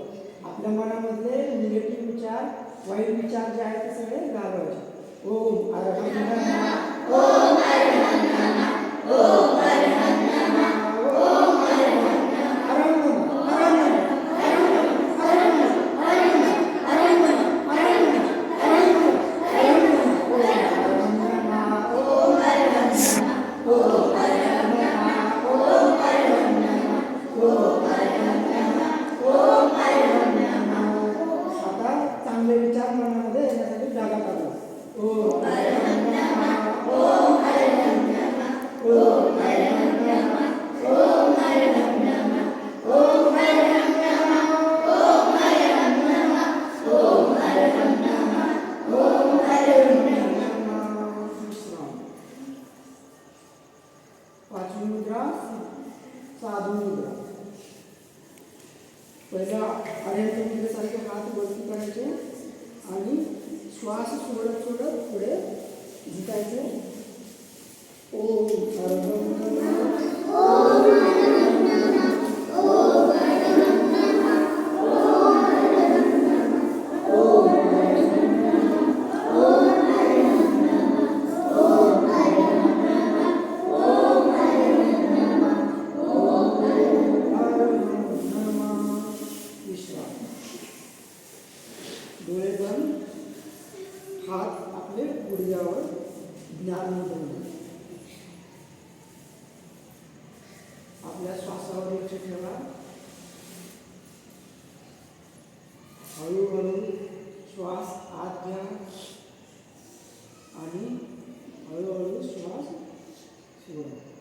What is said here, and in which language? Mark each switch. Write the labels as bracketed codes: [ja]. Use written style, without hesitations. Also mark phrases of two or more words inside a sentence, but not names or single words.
[mr] आपल्या मनामधले निगेटिव्ह विचार, वाईट विचार जे आहेत ते सगळे घालवायचे. [sa] ओम अरहम नमः, ओम अरहम नमः, ओम अरहम नमः, ओम अरहम नमः, अरहम नमः, अरहम नमः, अरहम नमः, अरहम नमः, अरहम नमः, अरहम नमः, अरहम नमः, अरहम नमः, अरहम नमः, ओम अरहम नमः, ओम अरहम नमः, ओम अरहम नमः, ओम अरहम नमः, ओम अरहम नमः, ओम अरहम नमः. [mr] आता चांगले विचार मनामध्ये येण्यासाठी जागा करा. [sa] ओम अरहम नमः, ओम अरहम नमः, ओम अरहम नमः, ओम अरहम नमः, ओम अरहम नमः, ओम अरहम नमः, ओम अरहम नमः, ओम अरहम नमः. [mr] विश्राम. पाचवी मुद्रा साधू मुद्रा. पहिला अडीअडचण मुद्रेसारखे हात वरती करायचे आणि श्वास सोडत सोडत पुढे झुकायचे. [sa] ओम अरहम नमः, ओम अरहम नमः, ओम अरहम नमः, ओम अरहम नमः, ओम अरहम नमः, ओम अरहम नमः, ओम अरहम नमः, ओम अरहम नमः, ओम अरहम नमः. [mr] विश्राम. डोळे बंद, हात आपले गुडघ्यावर ज्ञान मुद्रेने. आपल्या श्वासावर लक्ष ठेवा. हळूहळू श्वास आत घ्या आणि हळूहळू श्वास सोडा.